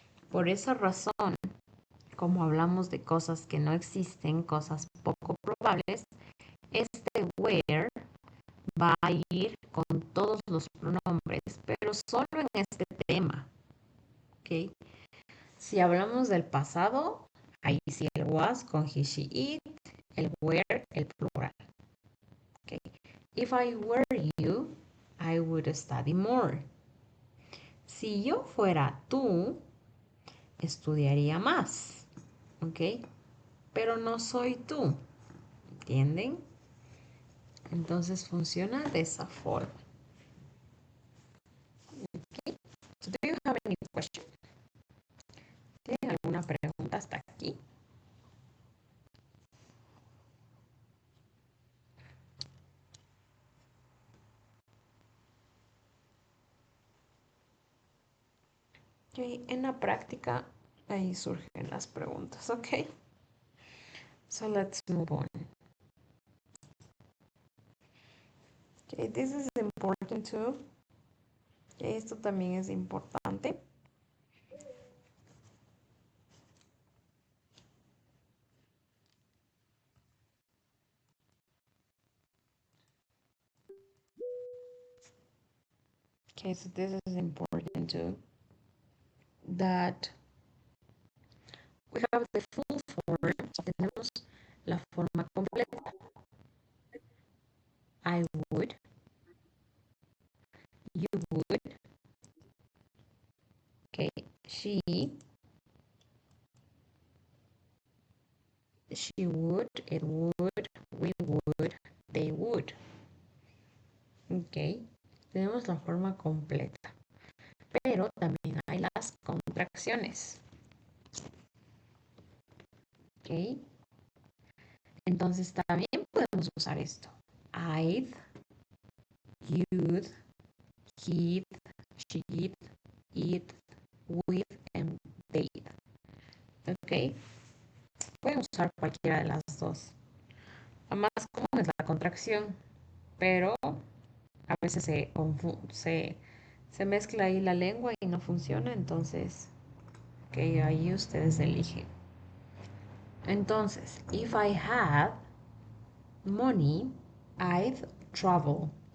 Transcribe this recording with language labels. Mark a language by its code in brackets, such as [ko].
[es] Por esa razón, como hablamos de cosas que no existen, cosas poco probables, este where va a ir con todos los pronombres, pero solo en este tema. ¿Ok? Si hablamos del pasado, ahí sí el was con he, she, it, el where, el plural. ¿Ok? [en] If I were you, I would study more. [es] Si yo fuera tú, estudiaría más, ¿ok? Pero no soy tú, ¿entienden? Entonces funciona de esa forma. ¿Ok? [en] So, do you have any question? [es] ¿Tienen alguna pregunta hasta aquí? Ok, en la práctica ahí surgen las preguntas, ¿ok? [en] So let's move on. Okay, this is important too. [es] Okay, esto también es importante. [en] Okay, so this is important too. That we have the full form. [es] Tenemos la forma completa. [en] I would, you would, okay, she would, it would, we would, they would. [es] Ok, tenemos la forma completa, pero también hay las contracciones. Ok, entonces también podemos usar esto. [en] I'd, you'd, he'd, she'd, it, with, and they'd. [es] Ok, pueden usar cualquiera de las dos. La más común es la contracción, pero a veces se mezcla ahí la lengua y no funciona, entonces que ahí ustedes eligen. [en] Entonces, if I had money, I'd travel.